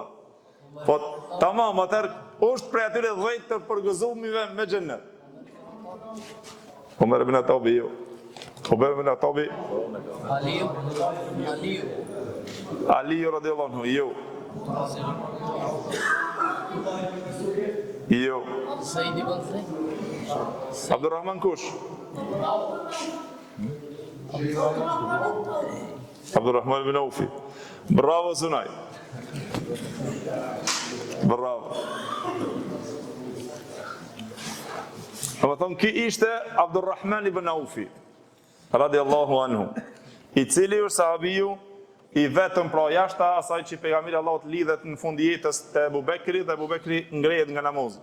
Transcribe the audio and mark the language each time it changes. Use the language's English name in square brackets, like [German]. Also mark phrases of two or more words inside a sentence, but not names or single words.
[Albanian] Po tamam, atëherë është prej atyre 10 të përgëzumive me xhenet. Omer ibn Atabi jo. Omer ibn Atabi. Ali [Arabic] رضي الله عنه [Albanian] jo. Jo. Said ibn Zayd. Abdurrahman kush? Abdurrahman ibn Aufi. Bravo Sunaj. Bravo. Më thonë, ki ishte Abdurrahman ibn Aufi, [Arabic] رضي الله عنه, [Albanian] i cili është sahabiju i vetëm pra jashta asaj që pejgamberi Allahut lidhet në fund jetës te Abu Bekri dhe Abu Bekri ngrehet nga namazi.